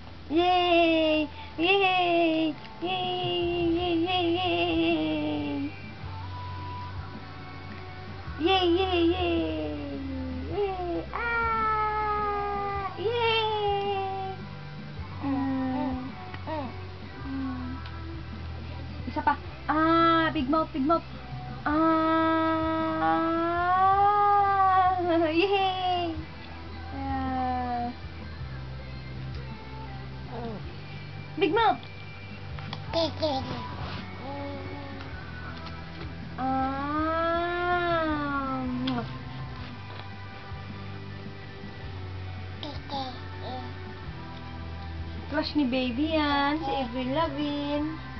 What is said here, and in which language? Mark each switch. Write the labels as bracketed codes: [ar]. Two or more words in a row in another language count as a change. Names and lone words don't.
[tl] Yay! Yay! Yay! Yay! Yay! Yay! Yay! Yay! Yay! Yay! Ah! Yay! Isa pa. [en] Ah! Big mouth! Big mouth! Ah! Yay! Big mouth! [tl] Crush ni baby yan, si Avril Lavigne.